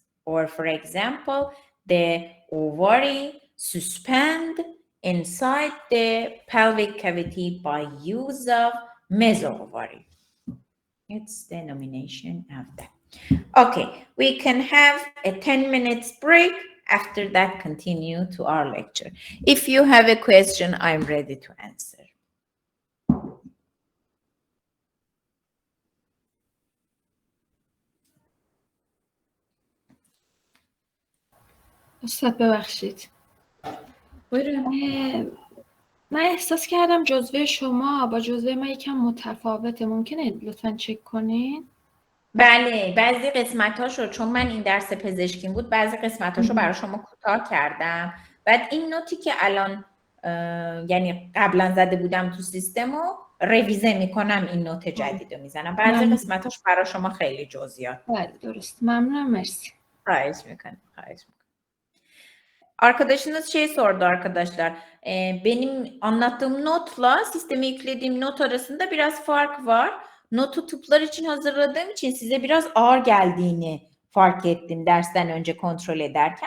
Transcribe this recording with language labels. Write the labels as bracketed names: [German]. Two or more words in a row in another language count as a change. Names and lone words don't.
[English] Or for example, the ovary suspend inside the pelvic cavity by use of mesoovary. It's the nomination of that. Okay, we can have a 10 minutes break. After that, continue to our lecture. If you have a question, I'm ready to answer. [Persian] استاد ببخشید. بله. من احساس کردم جزوه شما با جزوه ما یکم متفاوته. ممکنه لطفاً چک کنین؟ بله، بعضی قسمتاشو چون من این درس پزشکیم بود، بعضی قسمتاشو برای شما کوتاه کردم. بعد این نوتی که الان یعنی قبلا زده بودم تو سیستمو رویزه میکنم، این نوت جدید رو میزنم. بعضی قسمتاش برای شما خیلی جزئیات. بله درست. [Turkish] Memnunum, mersi. [Persian] خواهش میکنم. [Turkish] Arkadaşınız şey sordu arkadaşlar. Benim anlattığım notla sisteme yüklediğim not arasında biraz fark var. Notu tıplar için hazırladığım için size biraz ağır geldiğini fark ettim dersten önce kontrol ederken.